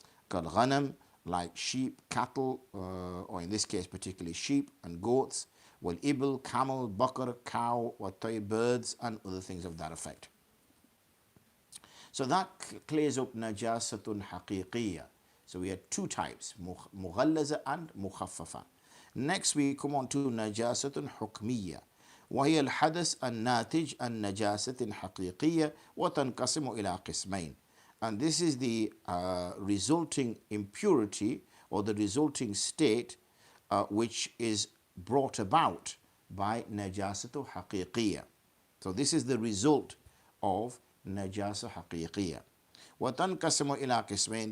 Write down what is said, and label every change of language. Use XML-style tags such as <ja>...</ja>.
<en>كَالْغَنَمْ, like sheep, cattle, or in this case particularly sheep and goats. وَالْإِبِل, camel, bakar, cow, وَالطَّيْرِ, birds, and other things of that effect. So that clears up najasatun haqiqiyya. So we had two types, mughallaza and mukhaffafa. Next we come on to najasatun hukmiyya.</en> <ar>وهي الحدث الناتج عن نجاسة حقيقية وتنقسم إلى قسمين.</ar> <en>And this is the resulting impurity or the resulting state which is brought about by najasatu haqiqiyya. So this is the result of najasa haqiqiyya.</en> <ar>وَتَنْقَسِمُ إِلَىٰ قِسْمَيْنِ.</ar>